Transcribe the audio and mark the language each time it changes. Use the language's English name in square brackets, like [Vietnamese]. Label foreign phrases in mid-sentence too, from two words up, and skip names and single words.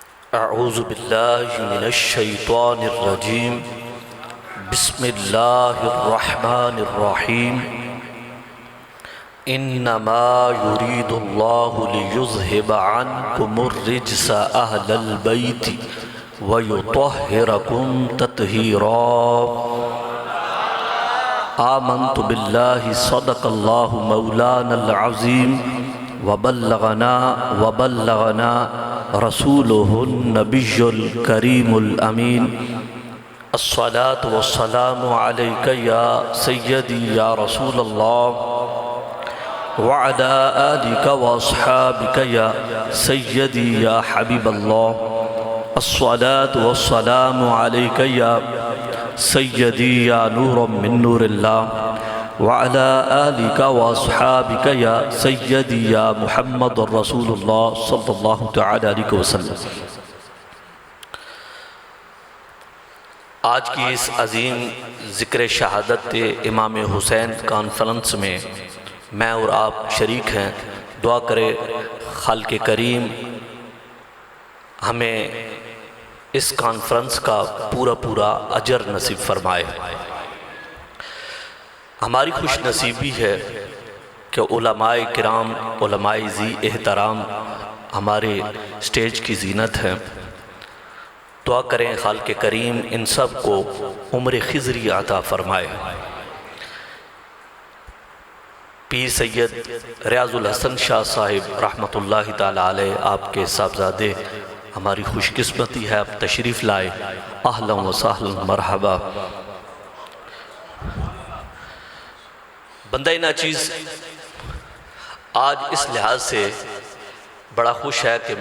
[Arabic] أعوذ بالله من الشيطان الرجيم. بسم الله الرحمن الرحيم. إنما يريد الله ليذهب عنكم الرجس أهل البيت ويطهركم تطهيرا. آمنت بالله صدق الله مولانا العظيم وبلغنا رسوله النبي الكريم الأمين. الصلاة والسلام عليك يا سيدي يا رسول الله وعلى آلك وأصحابك يا سيدي يا حبيب الله. الصلاة والسلام عليك يا سيدي يا نورا من نور الله وعلى آلك وأصحابك يا سيدي يا محمد رسول الله صلى الله تعالى عليه وسلم. [Urdu] آج کی اس عظیم ذکر شہادت امام حسین کانفرنس میں میں اور آپ شریک ہیں. دعا کرے خالق کریم ہمیں اس کانفرنس کا پورا اجر نصیب فرمائے. ہماری خوش نصیبی ہے کہ علمائے کرام، علمائے ذی احترام ہمارے اسٹیج کی زینت ہے. دعا کریں خالق کریم ان سب کو عمر خضری عطا فرمائے. پیر سید ریاض الحسن شاہ صاحب [Arabic] رحمة الله تعالى عليه [Urdu] آپ کے صاحبزادے، ہماری خوش قسمتی ہے آپ تشریف لائے. [Arabic] أهلا وسهلا مرحبا. [Urdu] بندہ ناچیز آج اس لحاظ سے بڑا خوش ہے کہ